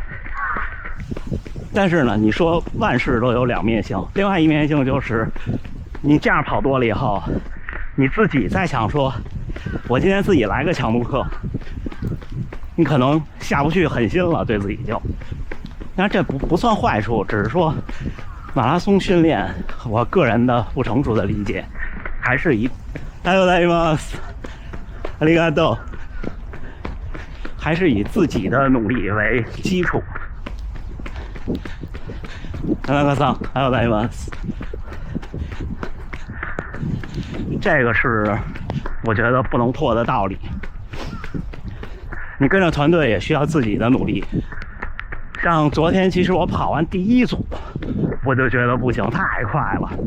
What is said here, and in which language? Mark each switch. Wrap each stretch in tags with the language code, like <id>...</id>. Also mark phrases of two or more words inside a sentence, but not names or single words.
<zh>但是呢，你说万事都有2面性，另外一面性就是你这样跑多了以后，你自己在想说，我今天自己来个强度课，你可能下不去狠心了，对自己就。但这不算坏处，只是说马拉松训练，我个人的不成熟的理解，还是以</zh> <ja>ありがとうございます。ありがとう。</ja> <zh>还是以自己的努力为基础。</zh> <ja>田中さん、ありがとうございます。</ja> <zh>这个是我觉得不能破的道理。你跟着团队也需要自己的努力。像昨天，其实我跑完第一组，我就觉得不行，太快了。</zh>